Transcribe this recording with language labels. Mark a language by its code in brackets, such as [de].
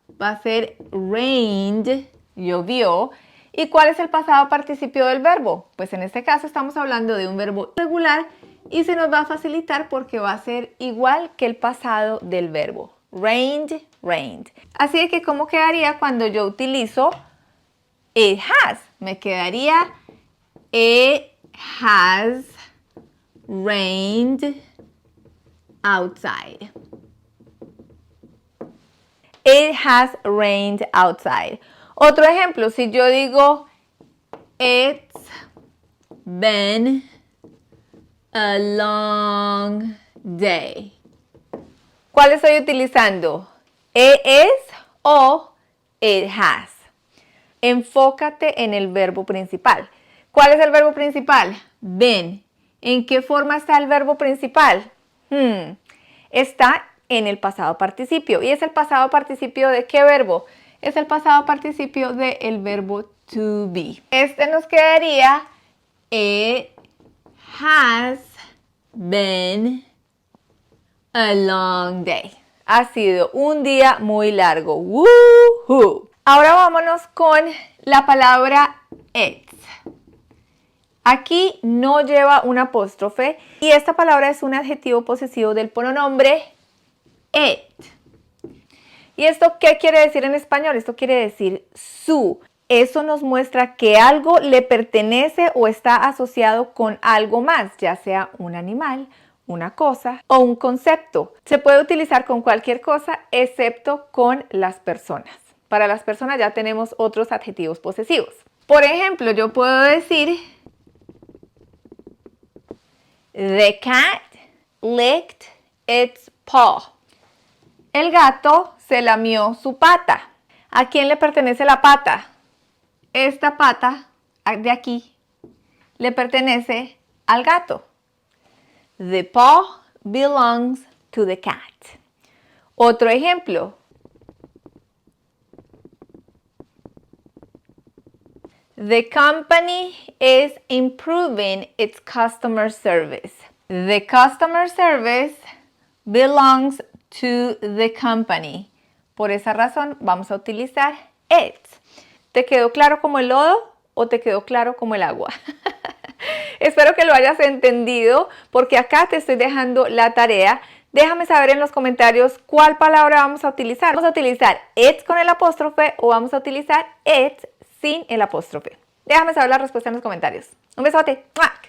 [es] Va a ser rained, llovió. ¿Y cuál es el pasado participio del verbo? Pues en este caso estamos hablando de un verbo irregular y se nos va a facilitar porque va a ser igual que el pasado del verbo. Rained, rained. Así que, ¿cómo quedaría cuando yo utilizo it has? Me quedaría [en] it has rained outside. It has rained outside. [es] Otro ejemplo, si yo digo [en] it's been a long day. [es] ¿Cuál estoy utilizando? [en] It is [es] o [en] it has. [es] Enfócate en el verbo principal. ¿Cuál es el verbo principal? Been. ¿En qué forma está el verbo principal? Está en el pasado participio. ¿Y es el pasado participio de qué verbo? Es el pasado participio del verbo to be. Este nos quedaría [en] it has been a long day. [es] Ha sido un día muy largo. ¡Woohoo! Ahora vámonos con la palabra it's. Aquí no lleva un apóstrofe y esta palabra es un adjetivo posesivo del pronombre it. ¿Y esto qué quiere decir en español? Esto quiere decir su. Eso nos muestra que algo le pertenece o está asociado con algo más, ya sea un animal, una cosa o un concepto. Se puede utilizar con cualquier cosa excepto con las personas. Para las personas ya tenemos otros adjetivos posesivos. Por ejemplo, yo puedo decir [en] the cat licked its paw. [es] El gato se lamió su pata. ¿A quién le pertenece la pata? Esta pata de aquí le pertenece al gato. [en] The paw belongs to the cat. [es] Otro ejemplo. [en] The company is improving its customer service. The customer service belongs to the company. [es] Por esa razón vamos a utilizar it. ¿Te quedó claro como el lodo o te quedó claro como el agua? Espero que lo hayas entendido porque acá te estoy dejando la tarea. Déjame saber en los comentarios cuál palabra vamos a utilizar. ¿Vamos a utilizar it con el apóstrofe o vamos a utilizar it sin el apóstrofe? Déjame saber la respuesta en los comentarios. Un besote. ¡Mua!